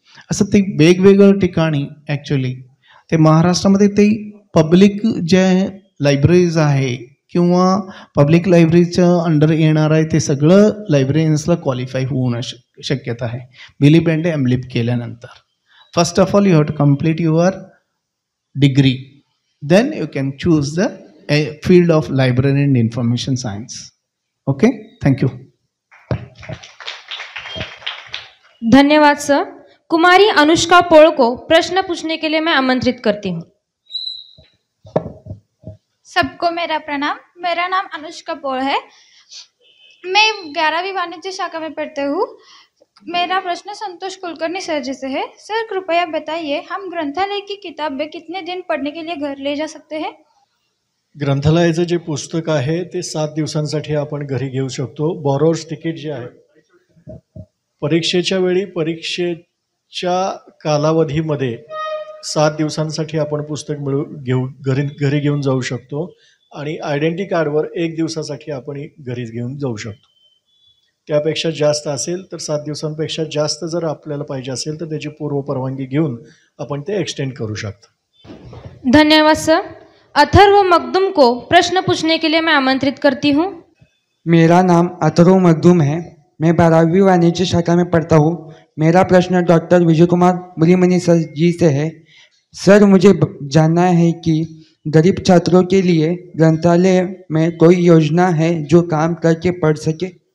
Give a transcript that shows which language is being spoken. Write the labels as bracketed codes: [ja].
[mr] असं ते वेगवेगळ्या ठिकाणी ॲक्च्युली ते महाराष्ट्रामध्ये ते पब्लिक जे लायब्ररीज आहे किंवा पब्लिक लायब्ररीचं अंडर येणार आहे ते सगळं लायब्ररीयन्सला क्वालिफाय होऊन शक्यता आहे BLISC MLISC केल्यानंतर. [en] First of all you have to complete your degree, then you can choose the field of library and information science. Okay, thank you. [hi] धन्यवाद सर। कुमारी अनुष्का पोल को प्रश्न पूछने के लिए मैं आमंत्रित करती हूँ। सबको मेरा प्रणाम। मेरा नाम अनुष्का पोल है। मैं 11वीं वाणिज्य शाखा में पढ़ती हूँ। मेरा प्रश्न संतोष कुलकर्णी सर जी से है। सर कृपया बताइए, हम ग्रंथालय की किताबें कितने दिन पढ़ने के लिए घर ले जा सकते हैं? [mr] ग्रंथालयाचं जे पुस्तक आहे ते 7 दिवसांसाठी आपण घरी घेऊ शकतो. बोरोवर्स तिकीट जे आहे परीक्षेच्या वेळी परीक्षेच्या कालावधीमध्ये 7 दिवसांसाठी आपण पुस्तक घरी घेऊन जाऊ शकतो आणि आयडेंटिटी कार्डवर 1 दिवसासाठी आपण घरी घेऊन जाऊ शकतो. त्यापेक्षा जास्त असेल तर 7 दिवसांपेक्षा जास्त जर आपल्याला पाहिजे असेल तर त्याची पूर्व परवानगी घेऊन आपण ते एक्सटेंड करू शकतो. [hi] धन्यवाद सर। अथर्व मखदूम को प्रश्न पूछने के लिए मैं आमंत्रित करती हूँ। मेरा नाम अथर्व मखदूम है। मैं 12वीं वाणिज्य शाखा में पढ़ता हूँ। मेरा प्रश्न डॉक्टर विजय कुमार मुलीमनी सर जी से है। सर मुझे जानना है कि गरीब छात्रों के लिए ग्रंथालय में कोई योजना है जो काम करके पढ़ सके?